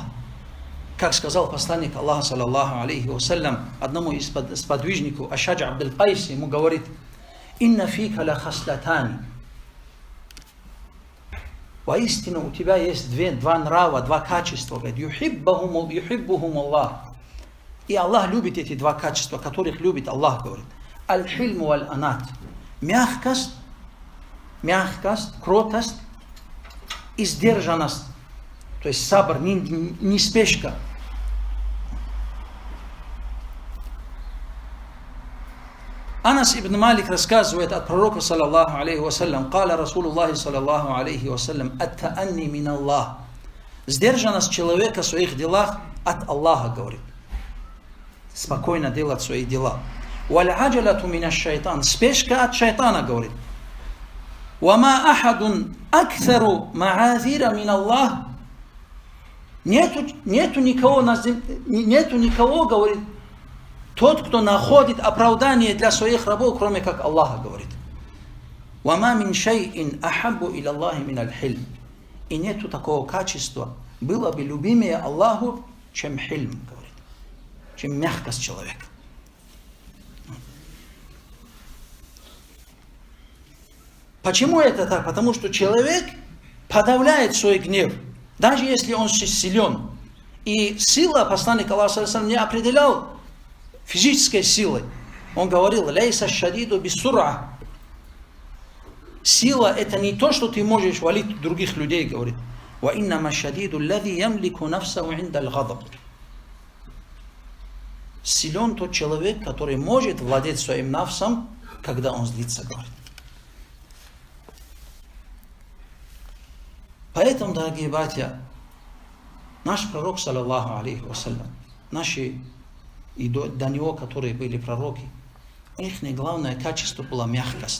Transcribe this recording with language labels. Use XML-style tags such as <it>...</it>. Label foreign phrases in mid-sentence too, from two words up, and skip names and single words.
<ru>Как сказал посланник Аллаха,</ru> <ar>صلى الله عليه وسلم,</ar> <ru>одному из сподвижников, Ашадж Абдул Кайс, ему говорит:</ru> <ar>«إن فيك لخصلتين».</ar> <ru>Воистину у тебя есть два нрава, два качества. Говорит:</ru> <ar>«يحبهم الله».</ar> <ru>И Аллах любит эти два качества, которых любит Аллах, говорит.</ru> <ar>الحلم والأناة.</ar> <ru>Мягкость, кротость и сдержанность. То есть сабр, не спешка. Анас ибн Малик рассказывает от пророка,</ru> <ar>صلى الله عليه وسلم، قال رسول الله، صلى الله عليه وسلم، التأني من الله».</ar> <ru>Сдержанность человека в своих делах от Аллаха, говорит. Спокойно делать свои дела.</ru> <ar>«والعجلة من الشيطان».</ar> <ru>Спешка от шайтана, говорит.</ru> <ar>«وما أحد أكثر معاذير من الله».</ar> <ru>Нету никого, говорит, тот, кто находит оправдание для своих рабов, кроме как Аллаха, говорит.</ru> <ar>«وما من شيء أحب إلى الله من الحلم».</ar> <ru>И нету такого качества, было бы любимее Аллаху, чем хильм, говорит, чем мягкость человека. Почему это так? Потому что человек подавляет свой гнев, даже если он силен. И сила посланника Аллаха не определял физической силой. Он говорил:</ru> <ar>«ليس الشديد بالصرعة».</ar> <ru>Сила это не то, что ты можешь валить других людей, говорит.</ru> <ar>«وإنما الشديد الذي يملك نفسه عند الغضب».</ar> <ru>Силен тот человек, который может владеть своим нафсом, когда он злится, говорит. Поэтому, дорогие братья, наш пророк,</ru> <ar>صلى الله عليه وسلم,</ar> <ru>наши и до него, которые были пророки, их главное качество было мягкость.</ru>